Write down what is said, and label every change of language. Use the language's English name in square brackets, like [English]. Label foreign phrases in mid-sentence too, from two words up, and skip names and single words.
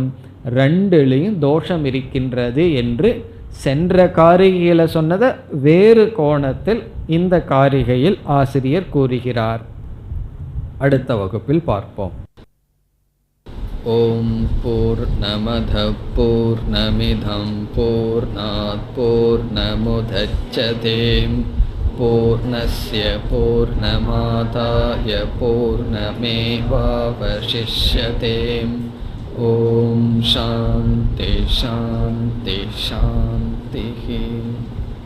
[Tamil] ரெண்டுலேயும் தோஷம் இருக்கின்றது என்று சென்ற காரிகையில் சொன்னதை வேறு கோணத்தில் இந்த காரிகையில் ஆசிரியர் கூறுகிறார். அடுத்த வகுப்பில் பார்ப்போம். [Sanskrit] ॐ पूर्णमदः पूर्णमिदं पूर्णात् पूर्णमुदच्यते पूर्णस्य पूर्णमादाय पूर्णमेवावशिष्यते. ॐ शान्तिः शान्तिः शान्तिः.